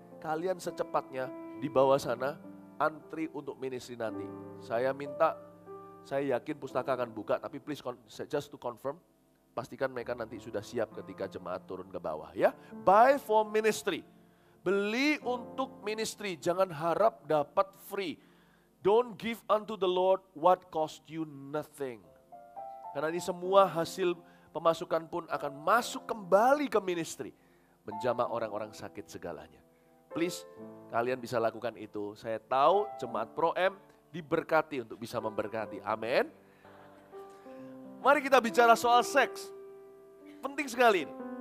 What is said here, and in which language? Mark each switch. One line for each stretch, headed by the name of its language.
Indonesian: Kalian secepatnya di bawah sana antri untuk ministry nanti. Saya minta, saya yakin pustaka akan buka, tapi
English: please just to confirm,
Indonesian: pastikan mereka nanti sudah siap ketika jemaat turun ke bawah ya.
English: Buy for ministry.
Indonesian: Beli untuk ministry, jangan harap dapat free.
English: Don't give unto the Lord what cost you nothing.
Indonesian: Karena ini semua hasil pemasukan pun akan masuk kembali ke ministry. Menjamah orang-orang sakit segalanya. Please, kalian bisa lakukan itu. Saya tahu jemaat Pro-M diberkati untuk bisa memberkati. Amin. Mari kita bicara soal seks. Penting sekali ini.